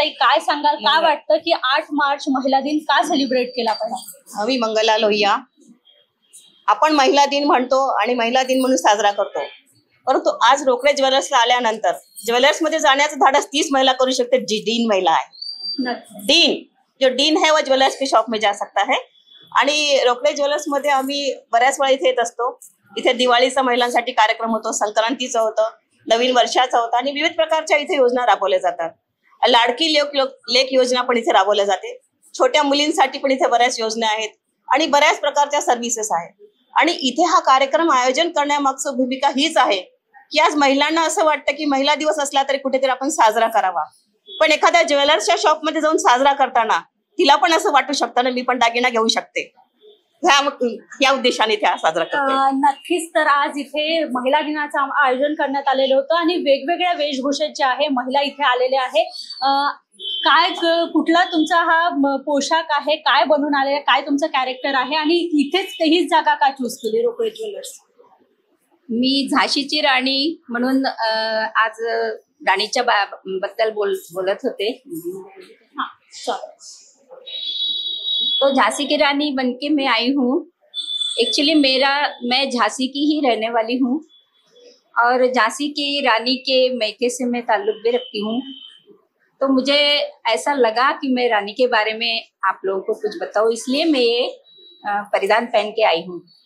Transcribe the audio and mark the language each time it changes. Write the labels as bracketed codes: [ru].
[mr] ताई, काय सांगाल, काय वाटतं की 8 मार्च महिला दिन का सेलिब्रेट केला पाहिजे? मी मंगला लोहिया। आपण महिला दिन म्हणतो आणि महिला दिन म्हणून साजरा करतो, परंतु आज रोकडे ज्वेलर्सला आल्यानंतर ज्वेलर्समध्ये जाण्याचं धाडस 30 महिला करू शकते जी डीन महिला आहे। [hi] जो डीन है वो ज्वेलर्स के शॉप में जा सकता है। [mr] आणि रोकडे ज्वेलर्स मध्ये आम्ही बऱ्याच वेळा इथे येत असतो। इथे दिवाळीचा महिलांसाठी कार्यक्रम होतो, संक्रांतीचं होतं, नवीन वर्षाचं होतं आणि विविध प्रकारच्या इथे योजना राबवल्या जातात। लाडकी लेक योजना पण इथे राबवल्या जाते। छोट्या मुलींसाठी पण इथे बऱ्याच योजना आहेत आणि बऱ्याच प्रकारच्या सर्व्हिसेस आहेत। आणि इथे हा कार्यक्रम आयोजन करण्यामागचं भूमिका हीच आहे की आज महिलांना असं वाटतं की महिला दिवस असला तरी कुठेतरी आपण साजरा करावा, पण एखाद्या ज्वेलर्सच्या शॉपमध्ये जाऊन साजरा करताना तिला पण असं वाटू शकतं ना मी पण दागिना घेऊ शकते। या उद्देशाने त्या साजरा करतो. नक्कीच. तर आज इथे महिला दिनाचं आयोजन करण्यात आलेलं होतं आणि वेगवेगळ्या वेशभूषेत जे आहे महिला इथे आलेल्या आहे. काय कुठला तुमचा हा पोशाख आहे, काय बनून आले, काय तुमचं कॅरेक्टर आहे आणि इथेच हीच जागा का चूज केली रोकडे ज्वेलर्स? मी झाशीची राणी म्हणून आज राणीच्या बद्दल बोलत होते. [hi] तो झांसी की रानी बनके मैं आई हूँ. एक्चुअली मैं झांसी की ही रहने वाली हूँ और झांसी की रानी के मैके से मैं ताल्लुक भी रखती हूँ. तो मुझे ऐसा लगा कि मैं रानी के बारे में आप लोगों को कुछ बताऊँ, इसलिए मैं ये परिधान पहन के आई हूँ.